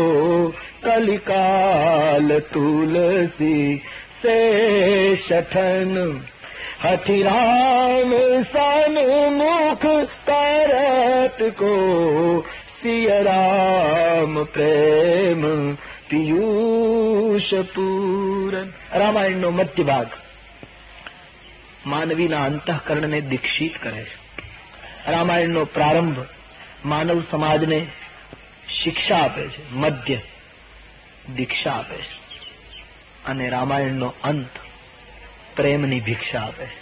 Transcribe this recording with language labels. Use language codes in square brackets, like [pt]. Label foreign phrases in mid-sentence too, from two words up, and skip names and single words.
[awa] कलिकाल तुलसी से शठन हठि राम सन मुख करत को सिय राम प्रेम पीयूष पूरन. [gu] રામાયણનો મધ્ય ભાગ માનવીના અંતઃકરણને દીક્ષિત કરે છે. રામાયણનો પ્રારંભ માનવ સમાજને શિક્ષા આપે છે, મધ્ય દીક્ષા આપે છે અને રામાયણનો અંત પ્રેમની ભિક્ષા આપે છે.